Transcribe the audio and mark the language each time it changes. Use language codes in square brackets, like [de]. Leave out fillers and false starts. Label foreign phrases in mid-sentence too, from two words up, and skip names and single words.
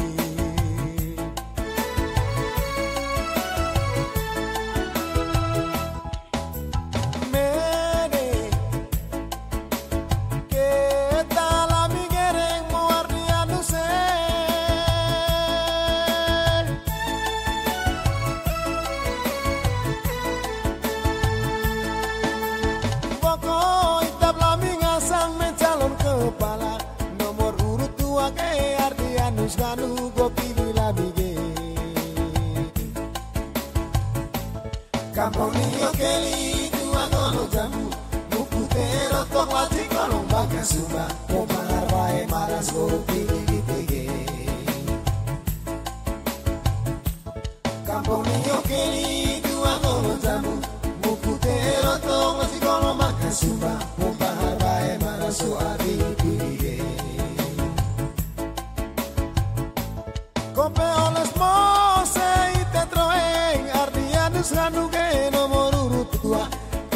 [mqy] Mene kita lami gereng mo Ardianus pokok itab lami ngasang [id] mencalon kepala. [mqy] Ardianus kanu go pilih labige. Kampung Nio Keli tuang golo jambu mukute rotok laci kolong bangka sumba pompa harawai manas go pilih ditege. Kampung Nio Keli tuang golo jambu mukute rotok laci kolong bangka sumba pompa harawai manas go pilih. Kope oles mose ite troeng Ardianus kanu ge [id] nomor urut [mqy] 2.